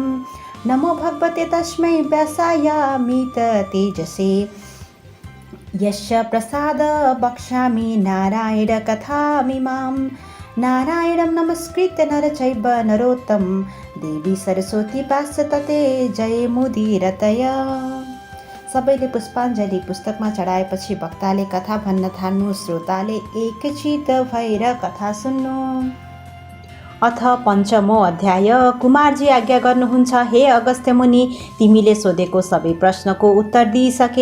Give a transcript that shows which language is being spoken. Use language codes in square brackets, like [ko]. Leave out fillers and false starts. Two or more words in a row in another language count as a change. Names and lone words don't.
[sa] नमो भगवते तस्मै व्यासायामित तेजसे यस्य प्रसाद वक्ष्यामि नारायण कथामिमां। नारायणं नमस्कृत्य नर चैव नरोत्तमं देवी सरस्वती पार्षदते जयमुदीरतय। [ne] सबैले पुष्पाञ्जली पुस्तकमा चढाएपछि वक्ताले कथा भन्न थाल्नु। श्रोताले एकचित भएर कथा सुन्नु। [sa] अथ पञ्चमो अध्याय। [ne] कुमारजी आज्ञा गर्नुहुन्छ, हे अगस्त्य मुनि, तिमीले सोधेको सबै प्रश्नको उत्तर दिइसके।